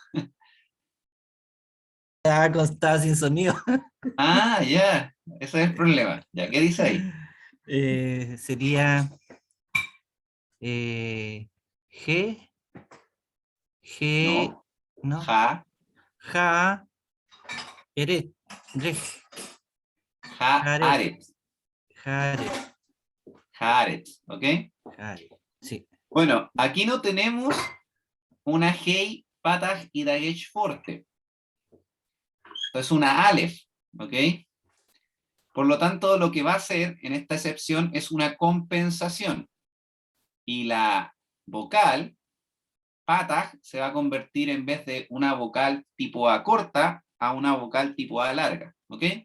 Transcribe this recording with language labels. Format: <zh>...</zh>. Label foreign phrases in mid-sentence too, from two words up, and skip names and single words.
<es>Estaba sin sonido. Ah, ya. Ese es el problema. Ya, ¿qué dice ahí? Sería G, G, No. ¿no? Ja, Ja, Eret, Rej, ja, Jaret, aret. Jaret, Jaret, ¿ok? Jaret. Sí. Bueno, aquí no tenemos una hei, patah y dagesh fuerte. Esto es una aleph, ¿ok? Por lo tanto, lo que va a hacer en esta excepción es una compensación. Y la vocal, patah, se va a convertir en vez de una vocal tipo A corta a una vocal tipo A larga, ¿ok?</es>